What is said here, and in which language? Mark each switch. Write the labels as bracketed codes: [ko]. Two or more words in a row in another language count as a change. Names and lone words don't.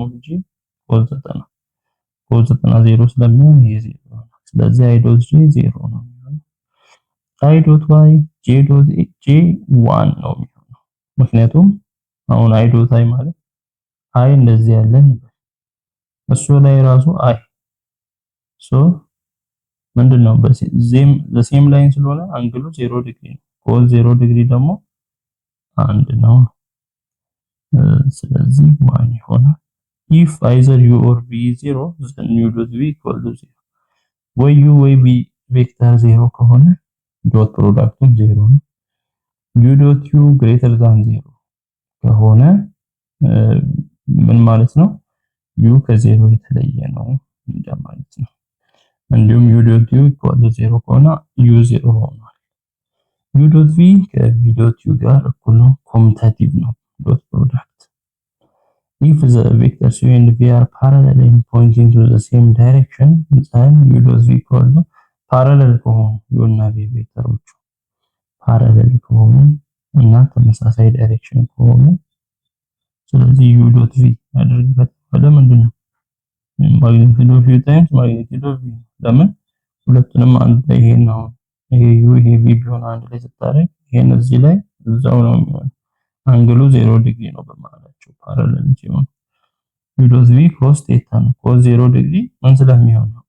[am] ኦፍ ጄ ኮስ 90 ኮስ 90 0 ስለሚሆን ይሄ 0 ነው። ስለዚህ [en] i dot j [am] 0 ነው የሚሆነው። [en] i dot y j dot j [am] 1 ነው የሚሆነው። ምክንያቱም አሁን [en] i dot i [am] ማለት አይ እንደዚህ ያለን እሱ ላይ ራሱ አይ ሶ ምንድነው በሴም ላይን ስለሆነ አንግሉ 0 ዲግሪ ነው። ኮስ 0 ዲግሪ ደግሞ 1 ነው። ስለዚህ 1 ይሆናል። [en] if either u or v is 0 then u dot v equal to 0 [am] ወይ u ወይ v ቬክተር 0 ከሆነ ዶት ፕሮዳክቱም 0 ነው። [en] u dot u greater than 0 [am] ከሆነ ምን ማለት ነው? u ከ0 የተለየ ነው እንደማለት ነው። እንዲሁም [en] u dot u equal to 0 [am] ከሆነ u 0 ሆኗል። [en] u dot v [am] ከ [en] v dot u [am] ጋር እኩል ነው፣ ኮሙታቲቭ ነው [en] dot product። if the vectors u and v are parallel and pointing to the same direction then u dot v equal to parallel [am] ከሆኑ u እና v ቬክተሮቹ parallel ከሆኑ እና ተመሳሳይ ዳይሬክሽን ከሆኑ ስለዚህ [en] u dot v [am] አድርገን ምንድነው [en] magnitude of u times magnitude of v። [am] ለምን ሁለቱንም አንድ ላይ ይሄ ነው ይሄ u ይሄ v ቢሆን አንድ ላይ ስታረግ ይሄን እዚህ ላይ እዛው ነው የሚሆነው። አንግሉ 0 ዲግሪ ነው በመሃላቸው ፓራለል ሲሆን [en] u dot v cos theta [am] ነው። cos 0 ዲግሪ ምን ስለሚሆን ነው?